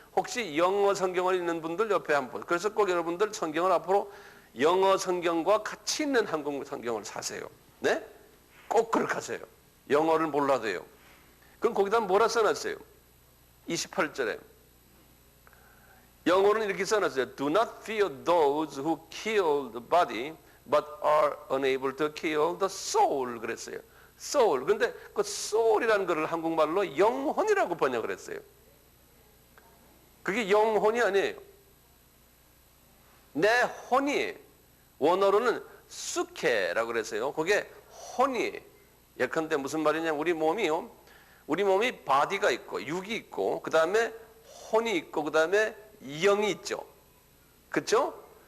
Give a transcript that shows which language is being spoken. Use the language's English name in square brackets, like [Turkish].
[Korean] 혹시 영어 성경을 읽는 분들 옆에 한번. 그래서 꼭 여러분들 성경을 앞으로 영어 성경과 같이 있는 한국 성경을 사세요. 네? 꼭 그렇게 하세요. 영어를 몰라도요. 그럼 거기다 뭐라 써놨어요? 28절에 영어로는 이렇게 써놨어요. [English] Do not fear those who kill the body, but are unable to kill the soul. [Korean] 그랬어요. soul. 근데 그 soul이라는 것을 한국말로 영혼이라고 번역을 했어요. 그게 영혼이 아니에요. 내 혼이 원어로는 수케라고 그랬어요. 그게 혼이. 예컨대 무슨 말이냐면 우리 몸이 바디가 있고 육이 있고 그 다음에 혼이 있고 그 다음에 영이 있죠. 그렇죠?